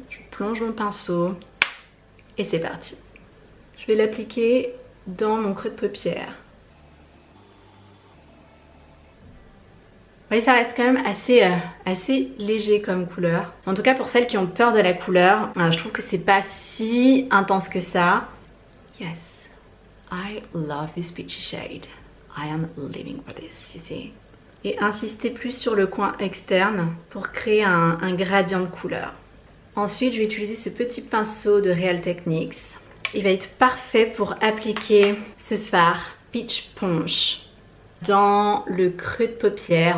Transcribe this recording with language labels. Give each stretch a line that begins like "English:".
French: Je plonge mon pinceau et c'est parti. Je vais l'appliquer dans mon creux de paupière. Vous voyez, ça reste quand même assez léger comme couleur. En tout cas, pour celles qui ont peur de la couleur, je trouve que c'est pas si intense que ça.
English: Yes, I love this peachy shade. I am living for this, you see.
French: Et insister plus sur le coin externe pour créer un gradient de couleur. Ensuite, je vais utiliser ce petit pinceau de Real Techniques. Il va être parfait pour appliquer ce fard Peach Punch dans le creux de paupière.